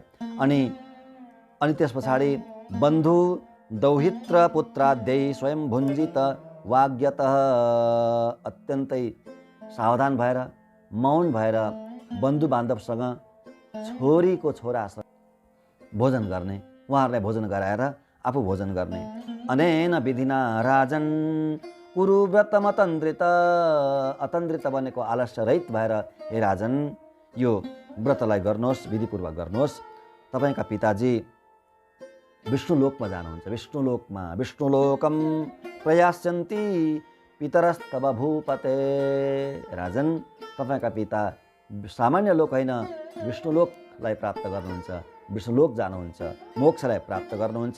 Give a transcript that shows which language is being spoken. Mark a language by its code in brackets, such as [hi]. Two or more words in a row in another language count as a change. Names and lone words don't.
[ne] अनि त्यस पछाडि [sa] बन्धु दौहित्र पुत्राद्यै स्वयं भुञ्जित वाग्यतः, [ne] अत्यन्तै सावधान भएर मौन भएर बन्धु बान्धवसँग छोरीको छोरासँग भोजन गर्ने, उहाँहरूलाई भोजन गराएर आफू भोजन गर्ने। [sa] अनेन विधिना राजन कुरु व्रतम अतन्द्रित, [ne] अतन्द्रित भनेको आलस्य रहित भएर हे राजन यो व्रतलाई गर्नुहोस्, विधिपूर्वक गर्नुहोस्। तपाईँका पिताजी विष्णुलोकमा जानुहुन्छ। [sa] विष्णुलोकम प्रयास्यन्ति पितरस्तव भूपते। [ne] राजन, तपाईँका पिता सामान्य लोक होइन, विष्णुलोकलाई प्राप्त गर्नुहुन्छ, विष्णुलोक जानुहुन्छ, मोक्षलाई प्राप्त गर्नुहुन्छ।